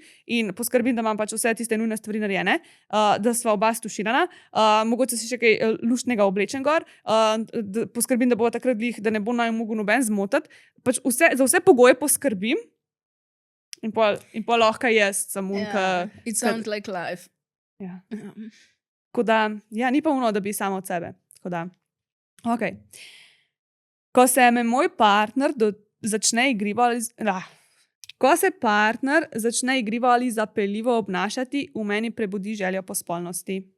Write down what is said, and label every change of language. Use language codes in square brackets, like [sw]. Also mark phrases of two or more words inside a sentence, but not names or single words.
[sl] In poskrbim, da imam pač vse tiste nujne stvari narejene, da sva oba stuširana, mogoče si še kaj luštnega oblečen gor, poskrbim, da bo takrat glih, da ne bo naj mogel noben zmotiti. Pač za vse pogoje poskrbim. In pol lahko jaz samunka. [en] It sounds like life. [sl] Ja. Tako da, ja, ni pa ono, da bi samo od sebe. Tako da, ok. Ko se me moj partner začne igrivo ali zapeljivo obnašati, v meni prebudi željo po spolnosti.